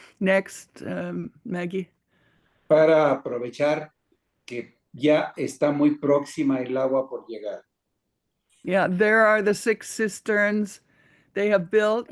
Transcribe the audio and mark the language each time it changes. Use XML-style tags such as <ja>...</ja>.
<en>Next, Maggie.</en> <es>Para aprovechar que ya está muy próxima el agua por llegar.</es> <en>Yeah, there are the 6 cisterns they have built.</en>